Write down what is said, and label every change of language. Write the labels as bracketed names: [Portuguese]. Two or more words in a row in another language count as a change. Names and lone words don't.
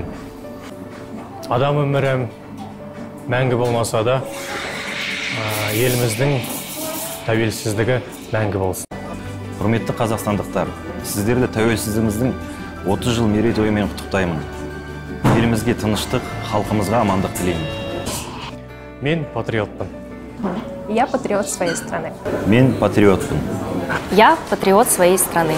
[Kazakh] Адам өмірі мәңгі болмаса да, еліміздің тәуелсіздігі мәңгі болсын. Құрметті қазақстандықтар, сіздерді тәуелсіздігіміздің 30 жыл мерейтойымен құттықтаймын. Елімізге тыныштық, халқымызға амандық тілеймін. Мен патриотпын. [Russian] Я патриот своей страны. [Kazakh] Мен патриотпын. [Russian] Я патриот своей страны.